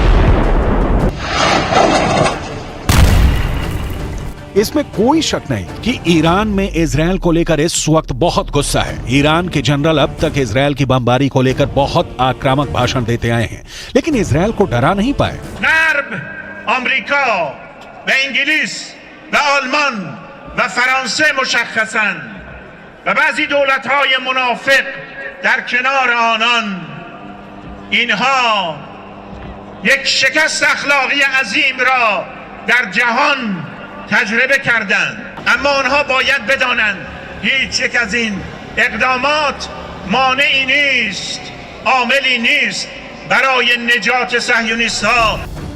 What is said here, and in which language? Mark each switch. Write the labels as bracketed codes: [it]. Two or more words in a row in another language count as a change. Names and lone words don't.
[hi] इसमें कोई शक नहीं कि ईरान में इजरायल को लेकर इस वक्त बहुत गुस्सा है। ईरान के जनरल अब तक इजरायल की बमबारी को लेकर बहुत आक्रामक भाषण देते आए हैं, लेकिन इजरायल को डरा नहीं पाए। [fa] آمریکا و انگلیس و آلمان و فرانسه مشخصاً و بعضی دولت‌های منافق در کنار آنان، اینها یک شکست اخلاقی عظیم را در جهان تجربه کردند، اما آنها باید بدانند هیچ یک از این اقدامات مانعی نیست، عاملی نیست برای نجات صهیونیست‌ها.